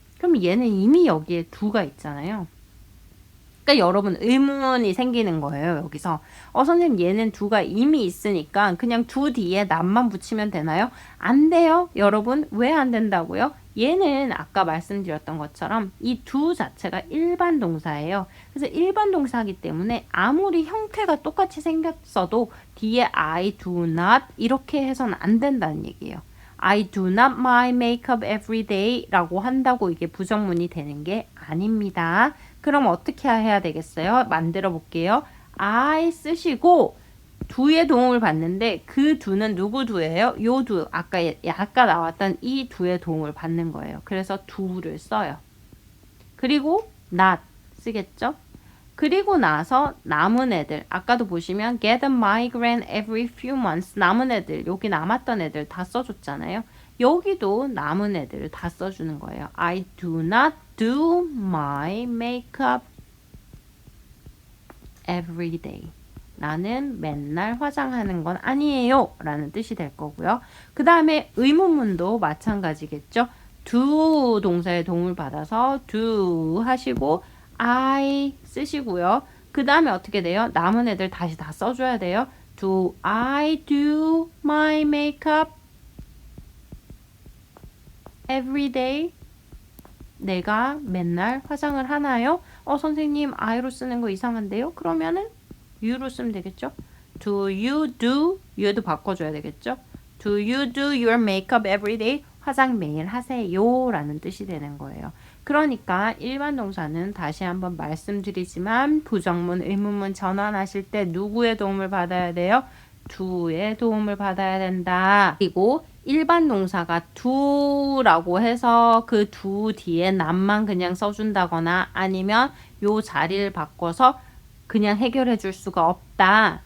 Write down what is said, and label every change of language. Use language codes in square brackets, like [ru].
[ko] 그럼 얘는 이미 여기에 do가 있잖아요. 그러니까 여러분 의문이 생기는 거예요. 여기서 선생님 얘는 do가 이미 있으니까 그냥 do 뒤에 not만 붙이면 되나요? 안 돼요. 여러분 왜 안 된다고요? 얘는 아까 말씀드렸던 것처럼 이 do 자체가 일반 동사예요. 그래서 일반 동사이기 때문에 아무리 형태가 똑같이 생겼어도 뒤에 [en] I do not [ko] 이렇게 해서는 안 된다는 얘기예요. [en] I do not my makeup every day 라고 한다고 이게 부정문이 되는 게 아닙니다. [ko] 그럼 어떻게 해야 되겠어요? 만들어 볼게요. I 쓰시고 do의 도움을 받는데 그 do는 누구 do예요? 요 do. 아까 나왔던 이 do의 도움을 받는 거예요. 그래서 do를 써요. 그리고 not 쓰겠죠? 그리고 나서 남은 애들 아까도 보시면 [en] get a migraine every few months [ko] 남은 애들 여기 남았던 애들 다 써줬잖아요. 여기도 남은 애들을 다 써주는 거예요. [en] I do not do my makeup every day. [ko] 나는 맨날 화장하는 건 아니에요 라는 뜻이 될 거고요. 그 다음에 의문문도 마찬가지겠죠. do 동사의 도움을 받아서 do 하시고 I 쓰시고요. 그 다음에 어떻게 돼요? 남은 애들 다시 다 써줘야 돼요. [en] Do I do my makeup every day? [ko] 내가 맨날 화장을 하나요? 선생님 I로 쓰는 거 이상한데요? 그러면은 U로 쓰면 되겠죠? [en] Do you do? [ko] 얘도 바꿔줘야 되겠죠? [en] Do you do your makeup every day? [ko] 화장 매일 하세요 라는 뜻이 되는 거예요. 그러니까 일반 동사는 다시 한번 말씀드리지만 부정문, 의문문 전환하실 때 누구의 도움을 받아야 돼요? do의 도움을 받아야 된다. 그리고 일반 동사가 do라고 해서 그 do 뒤에 not만 그냥 써준다거나 아니면 요 자리를 바꿔서 그냥 해결해 줄 수가 없다.